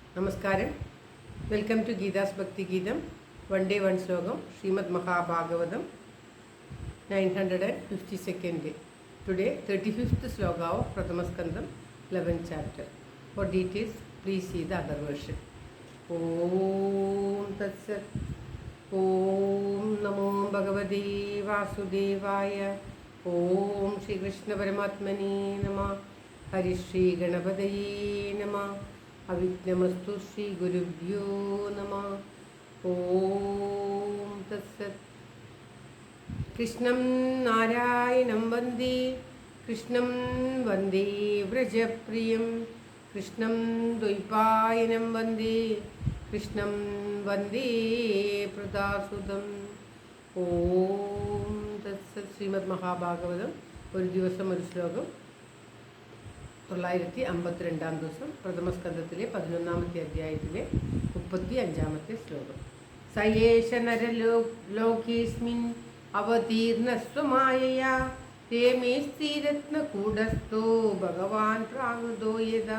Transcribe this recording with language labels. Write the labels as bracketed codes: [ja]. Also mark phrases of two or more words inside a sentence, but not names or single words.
[en] Namaskaram. Welcome to Geetha's Bhakti Geetham. One day one shlokam. ശ്രീമദ് മഹാഭാഗവതം 952nd day. Today 35th sloka of Pratamaskandam 11th chapter. For details please see the other version. [sa] ओम् तत्सत्. ओम् नमो भगवते वासुदेवाय. ओम् श्री कृष्ण परमात्मने नमः. हरि श्री गणपतये नमः. अविघ्नमस्तु श्री गुरुभ्यो नमः. ओम तत्सत्. कृष्णं नारायणं वन्दे कृष्णं वन्दे व्रजप्रियं कृष्णं द्वैपायनं वन्दे कृष्णं वन्दे प्रदासुदम्. ओम तत्सत्. श्रीमद् महाभागवतം [ml] ഒരു ദിവസം ഒരു ശ്ലോകം. 952 ദിവസം പ്രഥമസ്കന്ധത്തിലെ 11ാമത്തെ അധ്യായത്തിലെ 35ാമത്തെ ശ്ലോകം. [sa] സയേഷ നരലോകേസ്മിൻ അവതീർണസ്വമായയാ രേമേ സ്ത്രീരത്നകൂടസ്ഥോ ഭഗവാൻ പ്രാകൃതോ യഥാ.